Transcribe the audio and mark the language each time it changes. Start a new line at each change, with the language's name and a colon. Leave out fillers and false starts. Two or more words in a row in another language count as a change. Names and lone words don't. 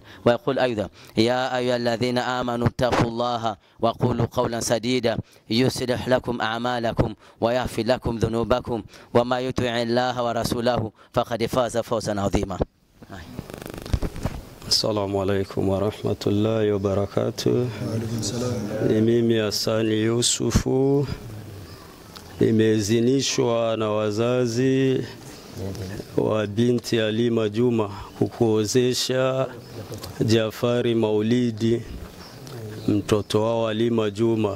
Arabic: ويقول أيضا يا أيها الذين آمنوا اتقوا الله وقولوا قولا سديدا يصلح لكم أعمالكم ويغفر لكم ذنوبكم وما يطع الله ورسوله فقد فاز فوزا عظيما. السلام عليكم ورحمة الله وبركاته.
Swahili: Ni mimi Hasani Yusufu, nimezinishwa na wazazi wa binti Alima Juma kukuozesha Jafari Maulidi, mtoto wao Alima Juma.